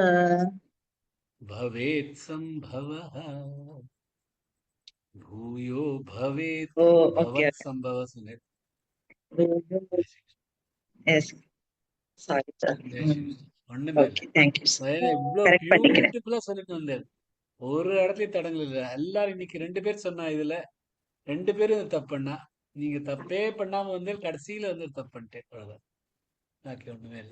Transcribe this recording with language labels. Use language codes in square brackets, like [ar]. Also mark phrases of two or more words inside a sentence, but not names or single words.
[sa] भवेत् संभवः भूयो भवेत् ओके भवत् संभवः सुने। [en] yes sorry sir. [hi] जय श्री कृष्णा. [ta] ஒண்ணுமே இல்லை. [en] okay, thank you sir. [ta] இவ்வளவு கரெக்ட் பண்ணிக்கிறேன். பியூட்டிஃபுல்லா சொல்லிட்டு வந்தாரு. ஒரு இடத்துலயும் தடங்கள் இல்லை. எல்லாரும் இன்னைக்கு 2 பேர் சொன்னா, இதுல 2 பேரும் தப்பு பண்ணா. நீங்க தப்பே பண்ணாம வந்து கடைசியில வந்து தப்பு பண்ணிட்டேன். அவ்வளவுதான். பாக்கி ஒண்ணுமே இல்லை.